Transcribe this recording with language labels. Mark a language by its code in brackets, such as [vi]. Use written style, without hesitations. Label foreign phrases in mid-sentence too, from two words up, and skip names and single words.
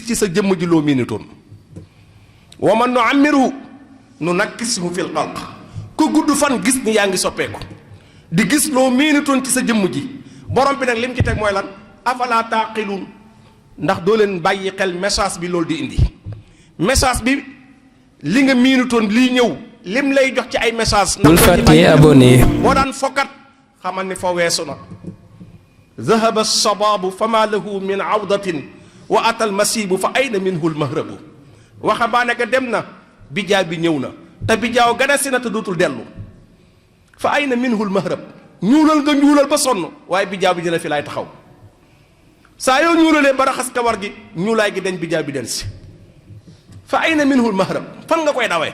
[wo] ci sa jëmm ji loo miinitoon [ar] ومن نعمره ننكسه في الخلق [wo] ku gudd fan gis ni yaa ngi soppeeku di gis loo miinitoon ci sa jëmm ji borom bi nag lim ci teg mooy lan [ar] أفلا تعقلون [wo] ndax doo leen bàyyi xel message bi loolu di indi message bi li nga miinitoon lii ñëw lim lay jox ci ay message bul fàttee abonné boo daan fokkat xamal ni fa weesu na [ar] ذهب الصباب فما له من عودة وأتى المسيب فأين منه المهرب [wo] waxambaane ga dem na bijaaw bi ñëw na te bijaaw gana si na te dootul dellu [ar] فأين منه المهرب [wo] ñuulal nga ñuulal ba sonn waaye bijaaw bi dina fi laay taxaw saa yoo ñuulalee ba raxas kawar gi ñuulaay gi dañ bijaaw bi del si [ar] فأين منه المهرب [wo] fan nga koy dawee.